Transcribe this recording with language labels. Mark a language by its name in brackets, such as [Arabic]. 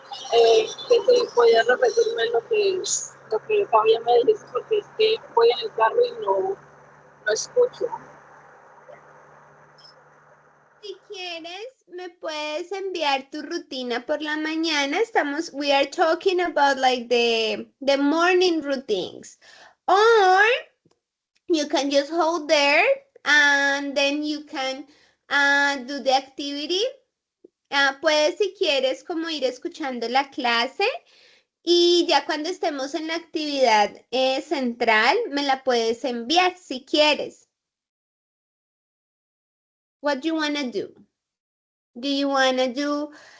[Spanish] Que si podías repetirme lo que todavía me dijiste porque es que voy en el carro y no escucho. Si quieres, me puedes enviar tu rutina por la mañana. [English] We are talking about like the morning routines. Or you can just hold there and then you can do the activity. [Spanish] Puedes, si quieres, como ir escuchando la clase y ya cuando estemos en la actividad central, me la puedes enviar si quieres. [English] What do you want to do? Do you want to do...